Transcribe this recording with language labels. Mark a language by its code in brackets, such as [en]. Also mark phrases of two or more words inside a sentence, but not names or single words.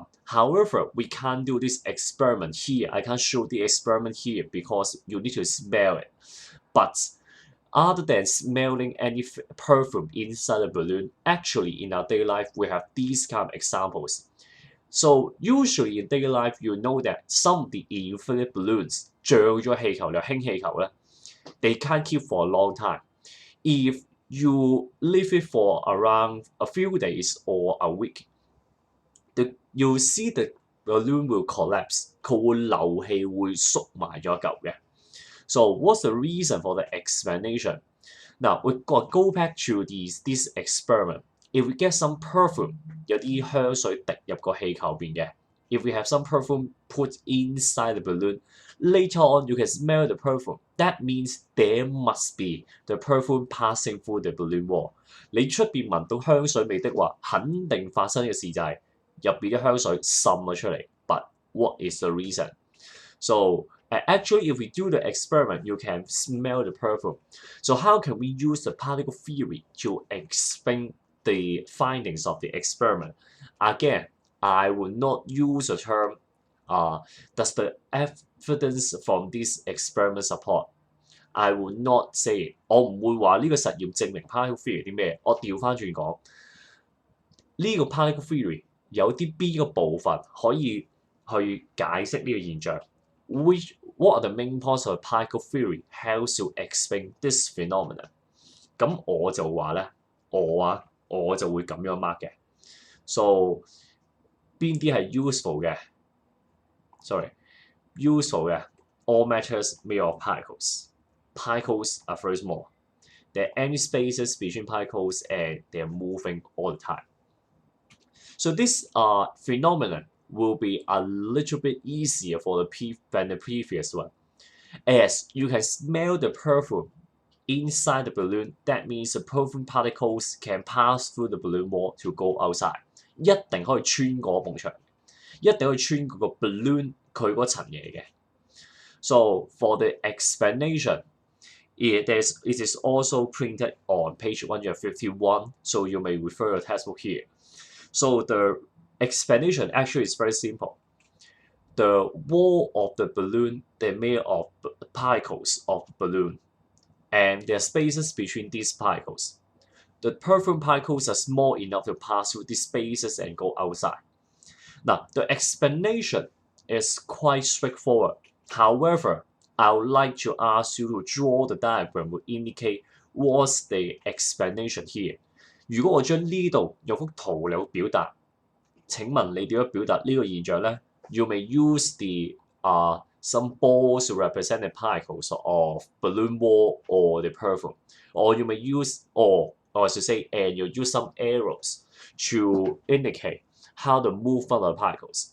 [en] However, we can't do this experiment here. I can't show the experiment here because you need to smell it. But other than smelling any perfume inside the balloon, actually in our daily life we have these kind of examples. So usually in daily life, you know that some of the inflated balloons [yue] 脹咗氣球，輕氣球咧 [en] they can't keep for a long time. If you leave it for around a few days or a week, you'll see the balloon will collapse. [yue] 佢會漏氣，會縮埋咗一嚿嘅。 [en] So what's the reason for the explanation? Now we go back to this experiment. If we get some perfume, [yue] 有啲香水滴入個氣球邊嘅。 [en] If we have some perfume put inside the balloon, later on you can smell the perfume. That means there must be the perfume passing through the balloon wall. [yue] 你出邊聞到香水味的話，肯定發生嘅事就係入邊嘅香水滲咗出嚟。 [en] But what is the reason? So actually, if we do the experiment, you can smell the perfume. So how can we use the particle theory to explain the findings of the experiment? Again, I will not use the term does the evidence from this experiment support? I will not say it. [yue] 我唔會話呢個實驗證明 [en] particle theory [yue] 啲咩，我調翻轉講，呢個 [en] particle theory [yue] 有啲邊個部分可以去解釋呢個現象 ？ [en] What are the main points of particle theory helps to explain this phenomenon? [yue] 咁我就話咧，我就會咁樣 mark 嘅。So 邊啲係 useful 嘅 ？ [en] All matters made of particles. Particles are very small. There are empty spaces between particles and they are moving all the time. So this phenomenon will be a little bit easier than the previous one. As you can smell the perfume inside the balloon, that means the perfume particles can pass through the balloon wall to go outside. [yue] 一定可以穿過埲牆，一定可以穿過個 [en] balloon [yue] 佢嗰層嘢嘅。 [en] So for the explanation, it is also printed on page 151, so you may refer to the textbook here. So the explanation actually is very simple. The wall of the balloon, they're made of particles of the balloon, and there are spaces between these particles. The perfume particles are small enough to pass through these spaces and go outside. Now, the explanation is quite straightforward. However, I would like to ask you to draw the diagram to indicate what's the explanation here. [yue] 如果我將呢度有幅圖嚟表達，請問你點樣表達呢個現象呢？ [en] You may use some balls to represent the particles of balloon wall or the perfume, or you may use or I should say, and you use some arrows to indicate how the movement of the particles.